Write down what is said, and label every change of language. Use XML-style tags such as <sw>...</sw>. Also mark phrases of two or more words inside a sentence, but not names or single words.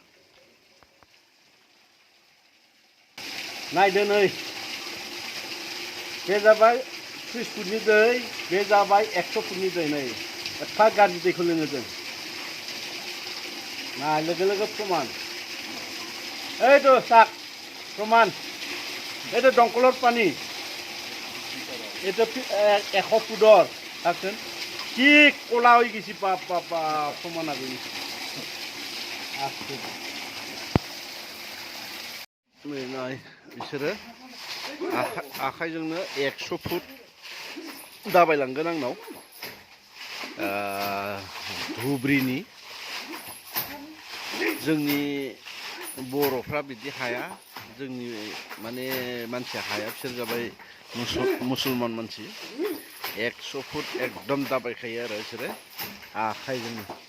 <brx>नायदो नै बे जाबाय 30 फुटनि दै बे जाबाय 100 फुटनि दै नै एफा गाज्रि दैखौ लोङो जों ना लोगो लोगो प्रमान</brx> <as>এই তো চাক প্রমাণ এটা দমকলৰ পানী এটা 100 ফুটৰ চাকচোন কি ক'লা হৈ গৈছে প্ৰমাণ আগে</as> <brx>নাই बिसोरो आखाइजोंनो 100 फुट दाबायलांगोन आंनाव धुब्रिनि जोंनि बर'फ्रा बिदि हाया जोंनि माने मानसिया हाया बिसोर जाबाय मुसलमान मानसि 100 फुट एकदम दाबायखायो आरो बिसोरो आखाइजोंनो</brx>